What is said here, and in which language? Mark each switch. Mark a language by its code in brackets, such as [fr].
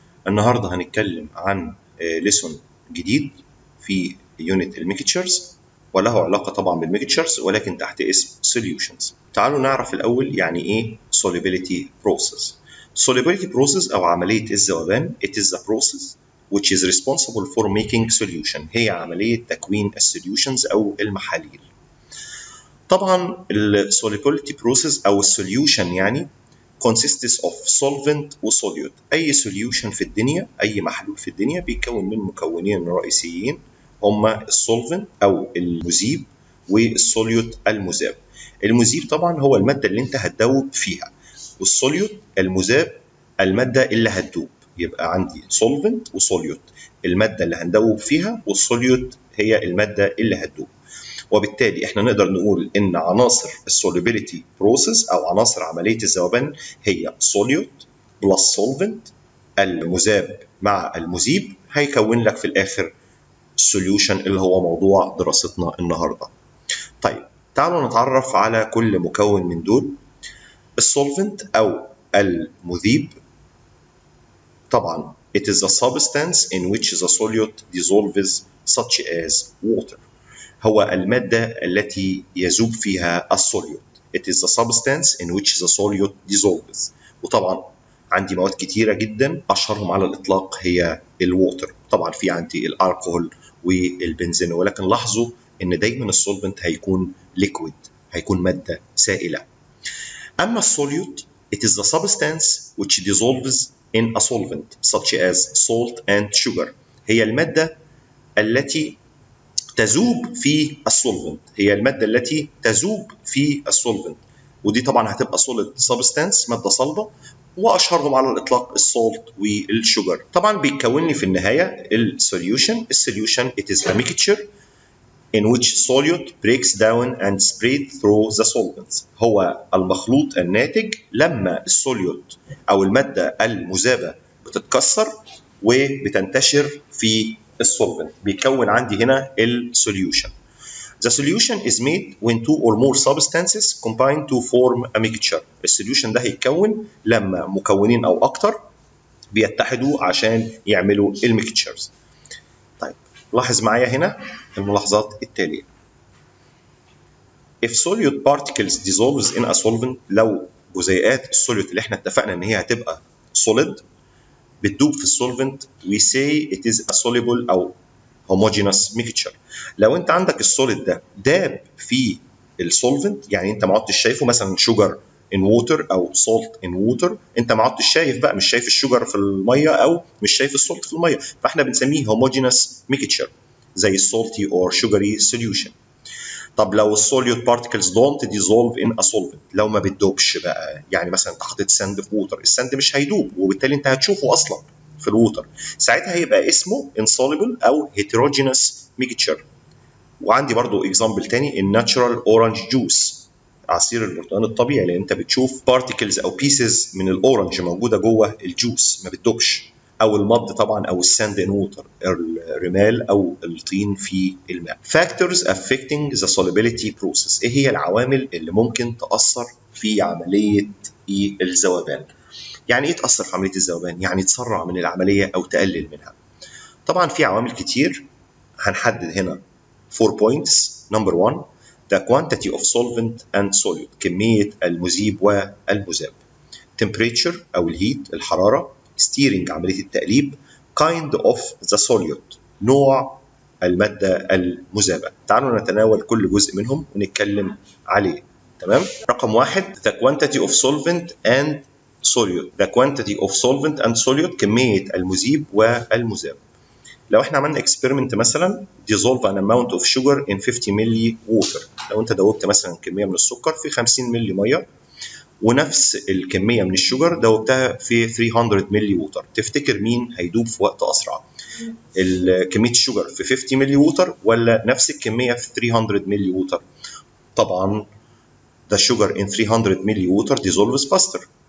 [ar] النهارده هنتكلم عن lesson جديد في Unit الميكتشرز وله علاقة طبعا بالميكتشرز ولكن تحت اسم Solutions. تعالوا نعرف الأول يعني إيه Solubility Process. [en] Solubility Process [ar] أو عملية الذوبان [en] it is the process which is responsible for making solution. [ar] هي عملية تكوين السوليوشنز أو المحاليل. طبعا ال solubility process أو السوليوشن يعني [en] consists of solvent [ar] و solute. أي solution في الدنيا أي محلول في الدنيا بيتكون من مكونين رئيسيين هما السولفنت أو المذيب والسوليوت المذاب. المذيب طبعا هو المادة اللي أنت هتدوب فيها، والسوليوت المذاب المادة اللي هتدوب. يبقى عندي solvent وسوليوت، المادة اللي هندوب فيها، والسوليوت هي المادة اللي هتدوب. وبالتالي احنا نقدر نقول ان عناصر السوليبيليتي بروسيس او عناصر عمليه الذوبان هي سوليوت بلس سولفنت، المذاب مع المذيب هيكون لك في الاخر السوليوشن اللي هو موضوع دراستنا النهارده. طيب تعالوا نتعرف على كل مكون من دول. السولفنت او المذيب طبعا [en] it is a substance in which the solute dissolves such as water. [ar] هو المادة التي يذوب فيها السوليوت. [en] It is the substance in which the solute dissolves. [ar] وطبعا عندي مواد كتيرة جدا أشهرهم على الإطلاق هي الووتر. طبعا في عندي الألكوهول والبنزين، ولكن لاحظوا إن دايما السولفنت هيكون ليكويد، هيكون مادة سائلة. أما السوليوت [en] it is the substance which dissolves in a solvent such as salt and sugar. [ar] هي المادة التي تذوب في السولفنت، هي المادة التي تذوب في السولفنت، ودي طبعا هتبقى [en] solid substance [ar] مادة صلبة، وأشهرهم على الإطلاق السولت والشوجر. طبعا بيتكون لي في النهاية السوليوشن. [en] السوليوشن it is a mixture in which solute breaks down and spread through the solvents. [ar] هو المخلوط الناتج لما السوليوت أو المادة المذابة بتتكسر وبتنتشر في السولفنت. بيكون عندي هنا السوليوشن. [en] The solution is made when two or more substances combine to form a mixture. [ar] السوليوشن ده هيتكون لما مكونين أو أكتر بيتحدوا عشان يعملوا الميكتشرز. طيب لاحظ معايا هنا الملاحظات التالية. [en] If solute particles dissolves in a solvent، [ar] لو جزيئات السوليوت اللي احنا اتفقنا ان هي هتبقى solid بتدوب في السولفنت [en] we say it is a soluble أو homogeneous mixture. [ar] لو أنت عندك السوليد ده داب في السولفنت، يعني أنت ما عدتش شايفه مثلا [en] sugar in water [ar] أو [en] salt in water، [ar] أنت ما عدتش شايف بقى، مش شايف الشوجر في المية أو مش شايف السولت في المية، فإحنا بنسميه homogeneous mixture زي [en] salty or sugary solution. [ar] طب لو السوليوت بارتكلز دونت ديزولف ان ا سولفنت، لو ما بتدوبش بقى، يعني مثلا انت حطيت ساند في ووتر، الساند مش هيدوب وبالتالي انت هتشوفه اصلا في الووتر، ساعتها هيبقى اسمه insoluble او [en] heterogeneous mixture. [ar] وعندي برضو اكزامبل تاني الناتشورال اورنج جوس، عصير البرتقال الطبيعي، لان انت بتشوف بارتكلز او بيسز من الاورنج موجوده جوه الجوس ما بتدوبش، او المض طبعا او الساند ان ووتر، الرمال او الطين في الماء. [en] Factors affecting the solubility process. [ar] ايه هي العوامل اللي ممكن تاثر في عمليه الذوبان؟ يعني ايه تاثر في عمليه الذوبان؟ يعني تسرع من العمليه او تقلل منها. طبعا في عوامل كتير هنحدد هنا 4 points. [en] Number 1 the quantity of solvent and solute، [ar] كميه المذيب والمذاب. Temperature او الهيت الحراره. Steering عملية التقليب. [en] Kind of the solute، [ar] نوع المادة المذابة. تعالوا نتناول كل جزء منهم ونتكلم عليه. تمام؟ رقم 1 [en] the quantity of solvent and solute. The quantity of solvent and solute، [ar] كمية المذيب والمذاب. لو احنا عملنا experiment مثلا [en] dissolve an amount of sugar in 50 [ar] ملي water، لو انت دوبت مثلا كمية من السكر في 50 ملي مية، ونفس الكميه من الشوجر دوبتها في 300 ملي ووتر، تفتكر مين هيدوب في وقت اسرع؟ كميه الشوجر في 50 ملي ووتر ولا نفس الكميه في 300 ملي ووتر؟ طبعا [en] the sugar in 300 [ar] ملي ووتر dissolves faster.